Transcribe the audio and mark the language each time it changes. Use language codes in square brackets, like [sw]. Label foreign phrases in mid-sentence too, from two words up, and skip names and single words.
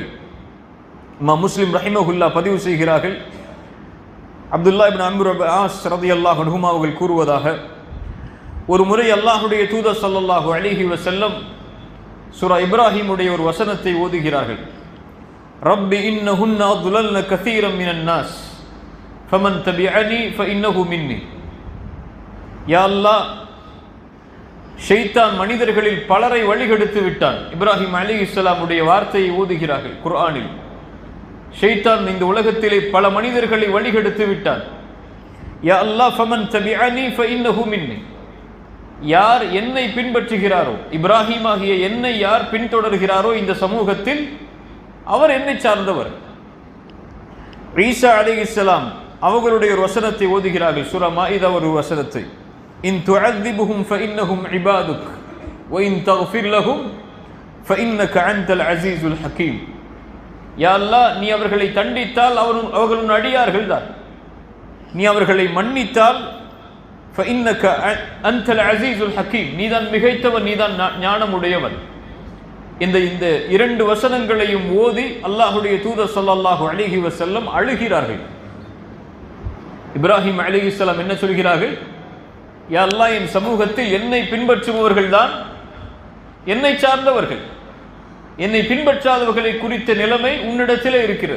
[ta] இமாம் முஸ்லிம் ரஹிமஹுல்லாஹ் பதிவு செய்கிறார்கள், அப்துல்லா இப்னு அம்ர் இப்னு ஆஸ் [ar] رضي الله عنهما [ta] அவர்கள் கூறுவதாக, ஒரு முறை அல்லாஹுடைய தூதர் [ar] صلى الله عليه وسلم [ta] சூரா இப்ராஹிமுடைய ஒரு வசனத்தை ஓதுகிறார்கள். [ar] رب إنهن அضللن كثيرا من الناس فمن تبعني فإنه مني. يا الله, [ta] ஷைத்தான் மனிதர்களில் பலரை வழிகெடுத்து விட்டான். இப்ராஹிம் அலைஹிஸ்ஸலாமுடைய வார்த்தையை ஓதுகிறார்கள் குர்ஆனில். ஷைத்தான் இந்த உலகத்திலே பல மனிதர்களை வழிகெடுத்து விட்டான். [ar] يا الله، فمن تبعني فإنه مني. [ta] யார் என்னை பின்பற்றுகிறாரோ, இப்ராஹிம் ஆகிய என்னை யார் பின்தொடர்கிறாரோ இந்த சமூகத்தில், அவர் என்னை சார்ந்தவர். ஈசா அலைஹிஸ்ஸலாம் அவர்களுடைய ஒரு வசனத்தை ஓதுகிறார்கள், சூரா மாஇதா ஒரு வசனத்தை, [ar] إن تعذبهم فإنهم عبادك وَإِن تَغْفِرْ لَهُمْ فَإِنَّكَ أَنْتَ الْعَزِيزُ الْحَكِيمُ. يا الله, [ta] நீ அவர்களை தண்டித்தால் அவர்கள் உன் அடியார்கள் தான். நீ அவர்களை மன்னித்தால் [ar] فَإِنَّكَ أَنْتَ الْعَزِيزُ الْحَكِيمُ, [ta] நீதான் மிகைத்தவன், நீதான் ஞானமுடையவன். இந்த இரண்டு வசனங்களையும் ஓதி அல்லாஹ்வுடைய தூதர் [ar] صلى الله عليه وسلم [ta] அழுகிறார்கள். இப்ராஹிம் அலைஹிஸ்ஸலாம் என்ன சொல்கிறார்கள்? [ar] يا الله, [ta] என் சமூகத்தில் என்னை பின்பற்றுபவர்கள் தான் என்னை சார்ந்தவர்கள், என்னை பின்பற்றாதவர்களை குறித்த நிலைமை உன்னிடத்திலே இருக்கிறது.